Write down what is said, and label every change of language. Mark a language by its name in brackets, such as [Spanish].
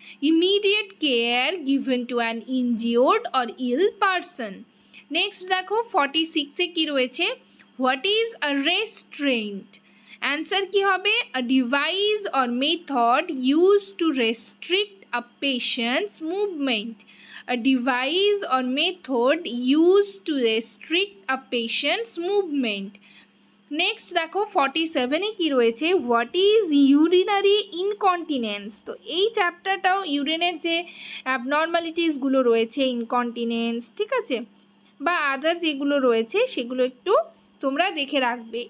[English] Immediate care given to an injured or ill person. Next [Bangla] দেখো 46-এ কি রয়েছে, [English] What is a restraint. [Bangla] Answer কি হবে, [English] A device or method use to restrict a patient's movement. A device or method used to restrict a patient's movement. Next [Bangla] দেখো 47-এ কি রয়েছে, [English] What is urinary incontinence. [Bangla] তো এই চ্যাপ্টারটাও ইউরিনের যে অ্যাবনর্মালিটিসগুলো রয়েছে, ইনকন্টিনেন্স, ঠিক আছে, বা আদার যেগুলো রয়েছে সেগুলো একটু তোমরা দেখে রাখবে।